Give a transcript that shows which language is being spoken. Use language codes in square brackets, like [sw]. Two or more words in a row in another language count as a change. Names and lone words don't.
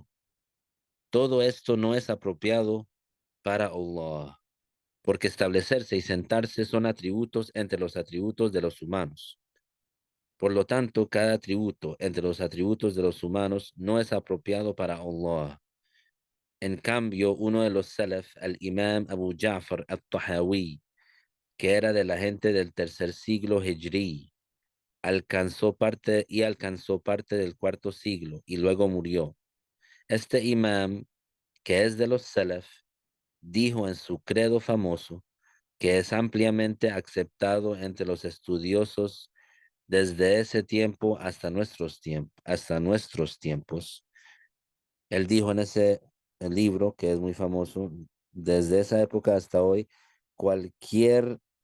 [es] Todo esto no es apropiado para Allah, porque establecerse y sentarse son atributos entre los atributos de los humanos. Por lo tanto, cada atributo entre los atributos de los humanos no es apropiado para Allah. En cambio, uno de los salaf, el imam Abu Ja'far al-Tahawi, que era de la gente del tercer siglo Hijri, alcanzó parte del cuarto siglo y luego murió. Este imam, que es de los salaf, dijo en su credo famoso, que es ampliamente aceptado entre los estudiosos desde ese tiempo hasta nuestros tiempos, Él dijo en ese libro, que es muy famoso, desde esa época hasta hoy, cualquier